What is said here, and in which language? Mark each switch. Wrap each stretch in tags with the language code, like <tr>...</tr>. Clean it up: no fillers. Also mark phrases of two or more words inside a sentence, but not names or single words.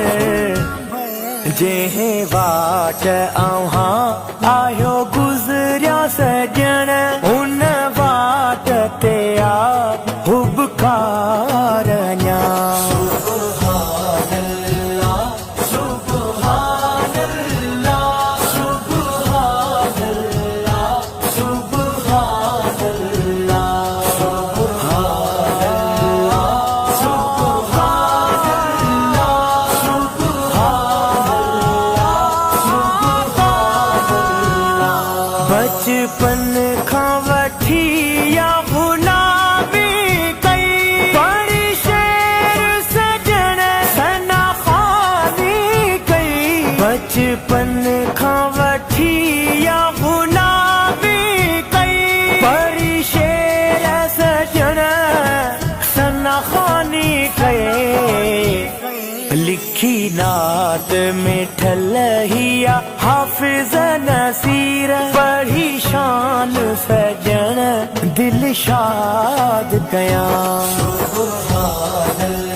<sd>जेहे वाट आहा आयो गुजरिया सजन उन वाट ते आ हुबकार न्या</sd> <ar>سبحان الله سبحان الله سبحان الله سبحان الله سبحان الله سبحان الله سبحان</ar> <sd>अल्लाह बचपन खां वठी या गुलामी कई बड़ी शेर सजन सना खानी कई बचपन खां वठी या गुलामी कई बड़ी शेर सजन सना खानी कई लिखी नात में ठलहिया हाफिज नसीर पढ़ी शान सजन दिल शाद कया सुभान</sd>